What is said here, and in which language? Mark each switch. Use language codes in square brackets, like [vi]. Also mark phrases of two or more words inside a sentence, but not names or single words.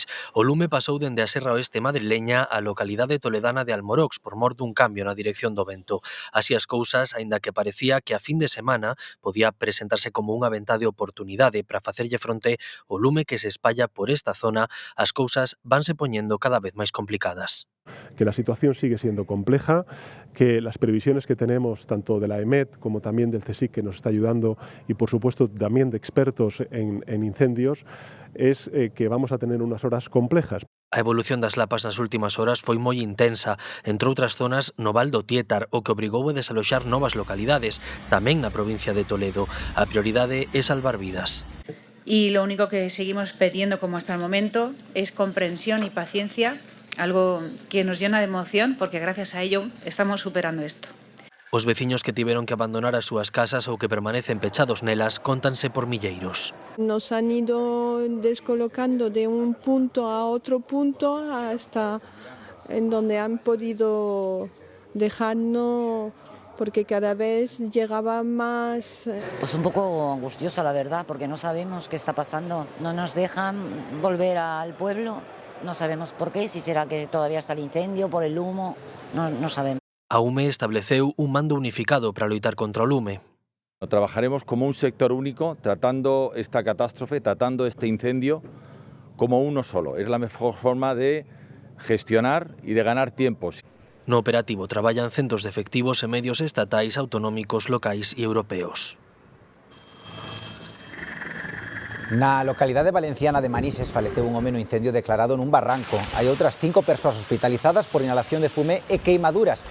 [gl] O lume pasou dende a Serra Oeste madrileña á localidade toledana de Almorox por mor dun cambio na dirección do vento. Así as cousas, aínda que parecía que a fin de semana podía presentarse como unha ventá de oportunidade para facerlle fronte o lume que se espalla por esta zona, as cousas vanse poñendo cada vez máis complicadas. [es] Que la situación sigue siendo compleja, que las previsiones que tenemos tanto de la EMET como también del CSIC, que nos está ayudando, y por supuesto también de expertos en incendios, es que vamos a tener unas horas complejas. [gl] A evolución das lapas nas últimas horas foi moi intensa, entre outras zonas no Val do Tietar, o que obrigou a desaloxar novas localidades, tamén na provincia de Toledo. A prioridade é salvar vidas. [es] Y lo único que seguimos pidiendo como hasta el momento es comprensión y paciencia, algo que nos llena de emoción porque gracias a ello estamos superando esto. [gl] Os veciños que tiveron que abandonar as súas casas ou que permanecen pechados nelas contanse por milleiros. [es] Nos han ido descolocando de un punto a otro punto hasta en donde han podido dejarnos, porque cada vez llegaba más... Pues un poco angustiosa, la verdad, porque no sabemos qué está pasando. No nos dejan volver al pueblo, no sabemos por qué, si será que todavía está el incendio, por el humo, no sabemos. [gl] A UME estableceu un mando unificado para loitar contra o lume. [es] Trabajaremos como un sector único, tratando esta catástrofe, tratando este incendio como uno solo. Es la mejor forma de gestionar y de ganar tiempos. [gl] No operativo traballan centos de efectivos e medios estatais, autonómicos, locais e europeos. Na localidade valenciana de Manises faleceu un home no incendio declarado nun barranco. Hai outras 5 persoas hospitalizadas por inhalación de fume e queimaduras.